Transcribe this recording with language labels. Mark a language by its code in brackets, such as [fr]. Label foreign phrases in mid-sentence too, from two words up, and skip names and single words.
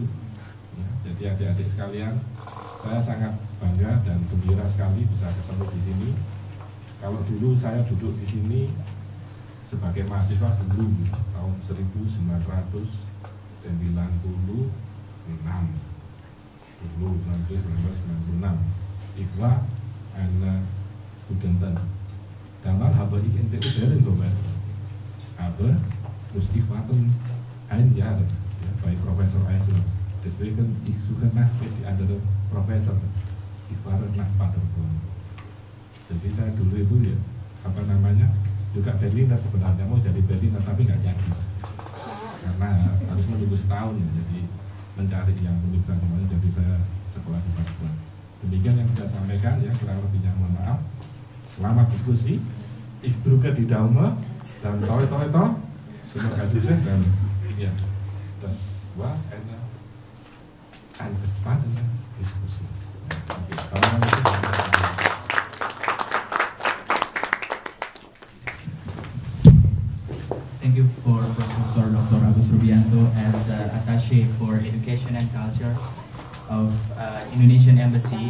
[id] Ya, jadi adik-adik sekalian, saya sangat bangga dan gembira sekali bisa ketemu di sini. Kalau dulu saya duduk di sini sebagai mahasiswa dulu tahun 1996. Dulu 1996. [de] Ich war eine Studentin. Damals habe ich in der Lehre gearbeitet. Aber muss ich warten ein Jahr ya, bei Professor Eichler. Deswegen ich suche nach die andere Professor. Ich fahre nach Paderborn. [id] Jadi saya dulu itu ya apa namanya juga Berliner sebenarnya, mau jadi Berliner tapi nggak jadi karena harus menunggu setahun ya, jadi mencari yang universitas namanya, jadi saya sekolah di Paderborn. Demikian yang saya sampaikan ya, kurang lebihnya mohon maaf. Selamat diskusi, [de] ich drücke die Daumen [id] dan toh. Semoga sukses dan ya [de] Das war eine spannende Diskussion. [en] Thank you for Professor Dr. Agus Rubianto as Attaché for Education and Culture of Indonesian Embassy.